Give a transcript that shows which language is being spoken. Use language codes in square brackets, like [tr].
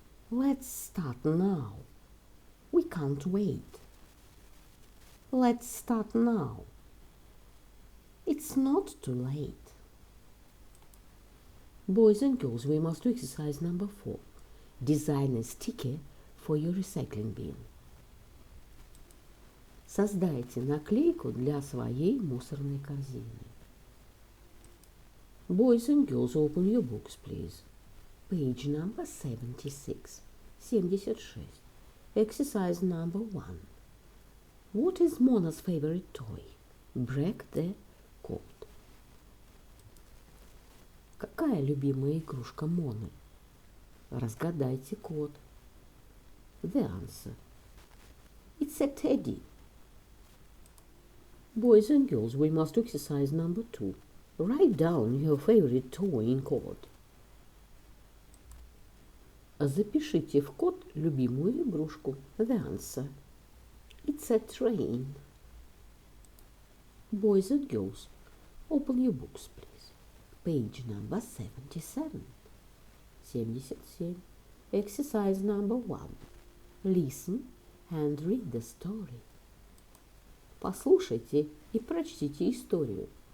[en] Let's start now. We can't wait. Let's start now. It's not too late. Boys and girls, we must do exercise number 4. Design a sticker for your recycling bin. [ru] Создайте наклейку для своей мусорной корзины. [en] Boys and girls, open your books, please. Page number 76. 76. Exercise number 1. What is Mona's favorite toy? Break the code. [ru] Какая любимая игрушка Моны? Разгадайте код. [en] The answer. It's a teddy. Boys and girls, we must do exercise number 2. Write down your favorite toy in code. [ru] Запишите в код любимую игрушку. [en] The answer. It's a train. Boys and girls, open your books, please. Page number 77. 77. Exercise number 1. Listen and read the story. [ru] Послушайте и прочтите историю.